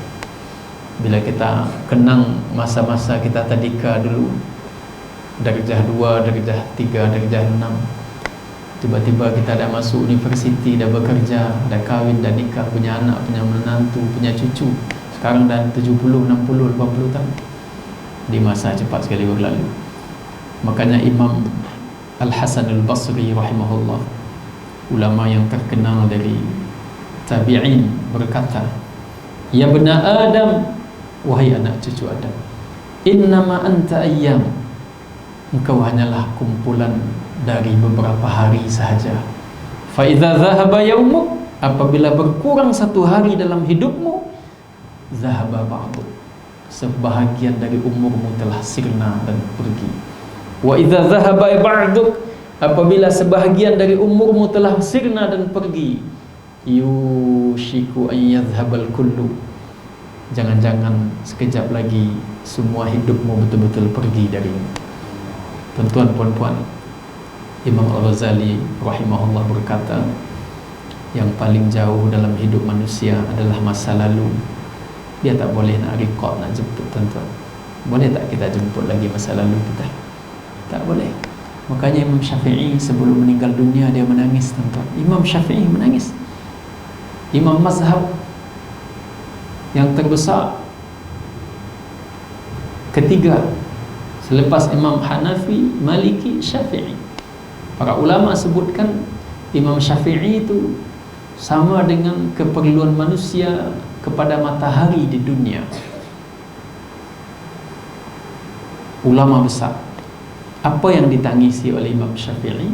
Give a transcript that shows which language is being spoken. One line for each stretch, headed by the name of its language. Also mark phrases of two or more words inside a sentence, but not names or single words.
Malay: Bila kita kenang masa-masa kita tadika dulu, darjah 2, darjah 3, darjah 6, tiba-tiba kita dah masuk universiti, dah bekerja, dah kahwin, dah nikah, punya anak, punya menantu, punya cucu. Sekarang dah 70, 60, 80 tahun. Di masa cepat sekali berlalu. Makanya Imam Al-Hasan Al-Basri rahimahullah, ulama yang terkenal dari tabi'in, berkata,
Arabic: يا بني آدم,
Malay: wahai anak cucu Adam,
Arabic: إنما أنت أيام,
Malay: engkau hanyalah kumpulan dari beberapa hari sahaja.
Arabic: فإذا ذهب يومك,
Malay: apabila berkurang satu hari dalam hidupmu,
Arabic: ذهب بعض,
Malay: sebahagian dari umurmu telah sirna dan pergi.
Arabic: وإذا ذهب بعضك,
Malay: apabila sebahagian dari umurmu telah sirna dan pergi,
Arabic: يوشك أن يذهب الكل,
Malay: jangan-jangan sekejap lagi semua hidupmu betul-betul pergi darimu. Tuan-tuan puan-puan, Imam Al-Ghazali rahimahullah berkata, yang paling jauh dalam hidup manusia adalah masa lalu. Dia tak boleh nak record, nak jemput tuan-tuan. Boleh tak kita jemput lagi masa lalu kita? Tak boleh. Makanya Imam Syafi'i sebelum meninggal dunia dia menangis tuan-tuan. Imam Syafi'i menangis. Imam mazhab yang terbesar ketiga selepas Imam Hanafi, Maliki, Syafi'i. Para ulama sebutkan Imam Syafi'i itu sama dengan keperluan manusia kepada matahari di dunia. Ulama besar. Apa yang ditangisi oleh Imam Syafi'i?